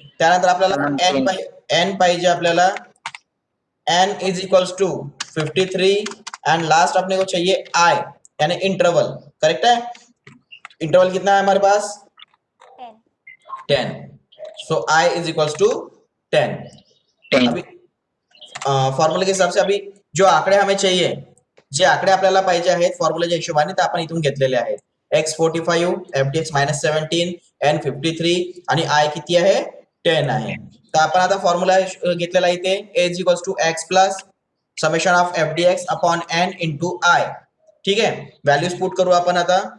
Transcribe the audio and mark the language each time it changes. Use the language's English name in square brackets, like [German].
[Marathi] त्यानंतर आपल्याला n पाहिजे आपल्याला. [Hindi] n [English] is equals to 53 and [Hindi] last अपने को चाहिए i यानी इंटरवल. करेक्ट है? इंटरवल कितना है हमारे पास? [English] 10. So i is equals to 10. [Hindi] अभी फॉर्म्युले के हिसाब से अभी जो आकडे हमें चाहिए, [Marathi] जे आकडे आपल्याला पाहिजे आहेत फॉर्म्युलेच्या हिशोबाने, ते आपण इथून घेतलेले आहेत. x 45, fdx -17, n 53 आणि i किती आहे? 10 आहे. तर आपण आता फॉर्म्युला घेतलेला इथे a is equals to x plus summation of fdx upon n into i. ठीक आहे. व्हॅल्यूज पुट करू आपण आता.